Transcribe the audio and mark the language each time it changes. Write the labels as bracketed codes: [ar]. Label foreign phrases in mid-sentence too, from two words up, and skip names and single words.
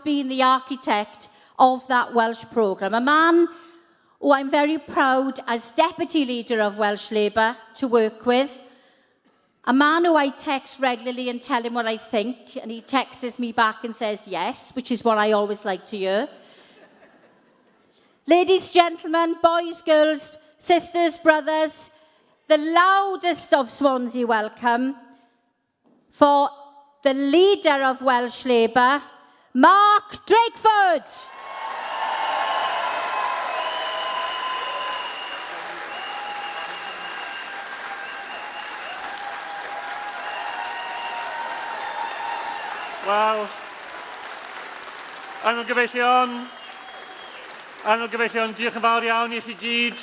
[en] been the architect of that Welsh programme, a man who I'm very proud as Deputy Leader of Welsh Labour to work with, a man who I text regularly and tell him what I think, and he texts me back and says yes, which is what I always like to hear. Ladies, gentlemen, boys, girls, sisters, brothers, the loudest of Swansea welcome for the leader of Welsh Labour, Mark Drakeford. [cy] Wel, angyfeillion, diolch yn fawr iawn i chi gyd.